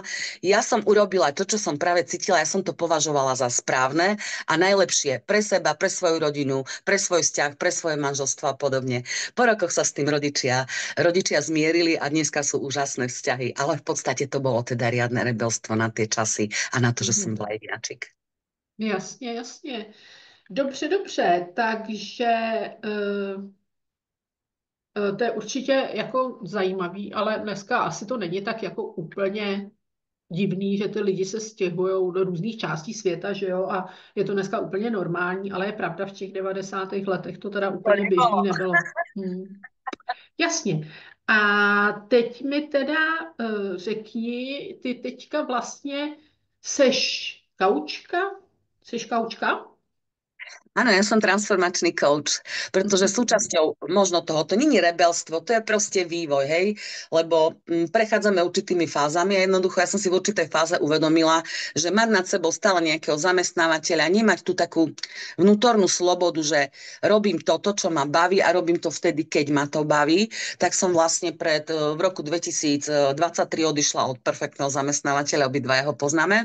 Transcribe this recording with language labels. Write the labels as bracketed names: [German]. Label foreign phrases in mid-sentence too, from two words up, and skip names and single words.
[Slovak] Ja som urobila to, čo som práve cítila, ja som to považovala za správne a najlepšie pre seba, pre svoju rodinu, pre svoj vzťah, pre svoje manželstvo a podobne. Po rokoch sa s tým rodičia zmierili a dneska sú úžasné vzťahy, ale v podstate to bolo teda riadne rebelstvo na tie časy a na to, že som bola jedináčik. [Czech] Jasně, jasně. Dobře, takže to je určitě jako zajímavý, ale dneska asi to není tak jako úplně divný, že ty lidi se stěhují do různých částí světa, že jo, a je to dneska úplně normální, ale je pravda, v těch 90. letech to teda úplně běžný nebylo. Jasně. A teď mi teda řekni, ty teďka vlastně seš kaučka? Seš kaučka? [Slovak] Áno, ja som transformačný coach, pretože súčasťou možno toho, to nie je rebelstvo, to je proste vývoj, hej, lebo prechádzame určitými fázami a jednoducho ja som si v určitej fáze uvedomila, že mať nad sebou stále nejakého zamestnávateľa, nemať tú takú vnútornú slobodu, že robím toto, čo ma baví a robím to vtedy, keď ma to baví, tak som vlastne v roku 2023 odišla od perfektného zamestnávateľa, obidva ho poznáme.